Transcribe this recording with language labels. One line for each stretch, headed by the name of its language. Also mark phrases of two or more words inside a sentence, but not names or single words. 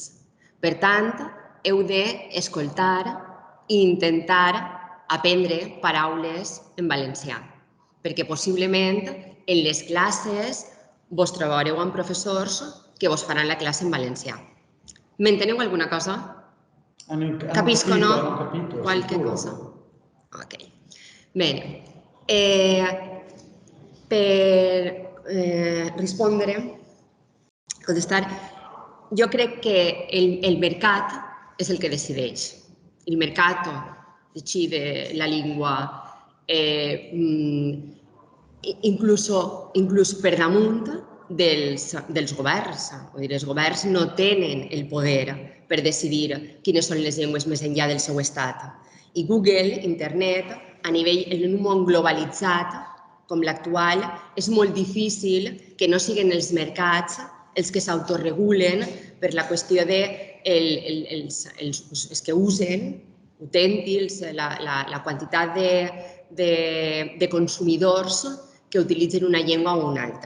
Catalan: Per tant, heu d'escoltar i intentar aprendre paraules en valencià, perquè possiblement en les classes vos trobareu amb professors que vos faran la classe en valencià. M'enteneu alguna cosa? Capisco, no?
Italian: Hanno capito, qualche sicuro. cosa? Ok. Bene. Per rispondere,
Catalan: contestar, jo crec que el mercat és el que decideix. El mercat
Italian: decide la lingua,
Catalan: inclús per damunt dels governs. Vull dir, els governs no tenen el poder per decidir quines són les llengües més enllà del seu estat. I Google, Internet, a nivell, en un món globalitzat com l'actual, és molt difícil que no siguin els mercats els que s'autoregulen per la qüestió de els que usen utèntils, la quantitat de consumidors que utilitzen una llengua o una altra.